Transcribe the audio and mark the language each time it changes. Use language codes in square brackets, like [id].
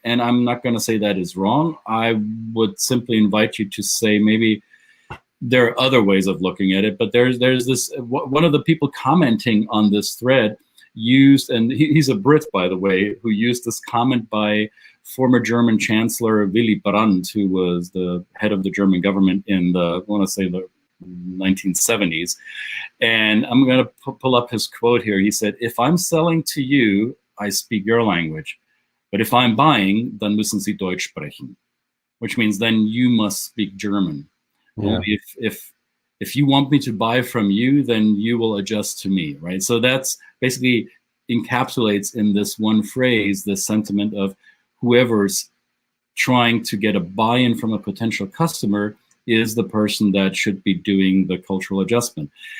[en] And I'm not going to say that is wrong. I would simply invite you to say maybe there are other ways of looking at it. But there's this, one of the people commenting on this thread used, and he's a Brit, by the way, who used this comment by former German Chancellor Willy Brandt, who was the head of the German government in the, I want to say, the 1970s. And I'm going to pull up his quote here. He said, "If I'm selling to you, I speak your language. But if I'm buying, [de] dann müssen Sie Deutsch sprechen." [en] Which means then you must speak German. Yeah. Only if you want me to buy from you, then you will adjust to me, right? So that's basically encapsulates in this one phrase the sentiment of whoever's trying to get a buy-in from a potential customer is the person that should be doing the cultural adjustment.